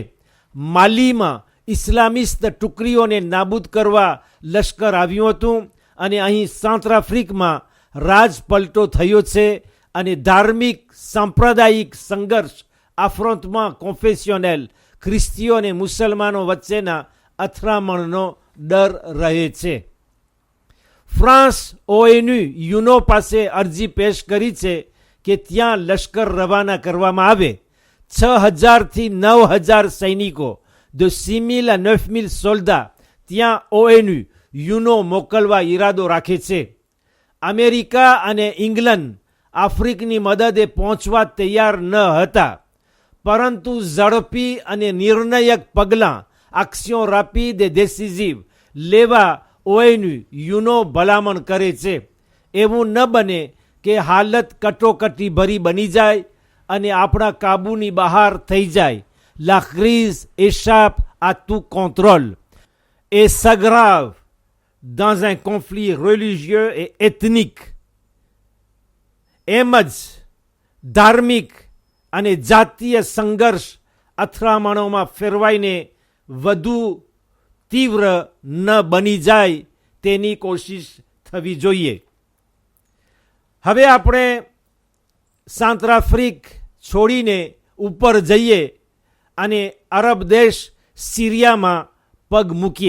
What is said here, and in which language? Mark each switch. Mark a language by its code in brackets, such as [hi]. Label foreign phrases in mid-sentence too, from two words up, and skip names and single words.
[gu] માલીમાં ઇસ્લામિસ્ટ ટુકડીઓને નાબૂદ કરવા લશ્કર આવ્યું હતું અને અહીં સાઉથ આફ્રિકમાં રાજપલટો થયો છે અને ધાર્મિક સાંપ્રદાયિક સંઘર્ષ, આફ્રોન્ટમાં કોન્ફેશનલ ખ્રિસ્તીઓ અને મુસલમાનો વચ્ચેના અથડામણનો ડર રહે છે. ફ્રાન્સ ONU યુનો પાસે અરજી પેશ કરી છે કે ત્યાં લશ્કર રવાના કરવામાં આવે. 6,000 થી 9,000 સૈનિકો [fr] de 6,000 à 9,000 soldats [gu] ત્યાં ONU યુનો મોકલવા ઈરાદો રાખે છે. અમેરિકા અને ઇંગ્લેન્ડ આફ્રિકની મદદે પહોંચવા તૈયાર ન હતા, પરંતુ ઝડપી અને નિર્ણાયક પગલાં [fr] action rapide et décisive [gu] લેવા ONU યુનો ભલામણ કરે છે. એવું ન બને કે હાલત કટોકટી ભરી બની જાય અને આપણા કાબૂની બહાર થઈ જાય. [fr] La crise échappe à tout contrôle et s'aggrave dans un conflit religieux et ethnique. [gu] એમ જ ધાર્મિક અને જાતીય સંઘર્ષ અથડામણોમાં ફેરવાઈને વધુ તીવ્ર ન બની જાય તેની કોશિશ થવી જોઈએ. હવે આપણે સાઉથ આફ્રિક છોડીને ઉપર જઈએ અને અરબ દેશ સિરિયામાં પગ મૂકીએ.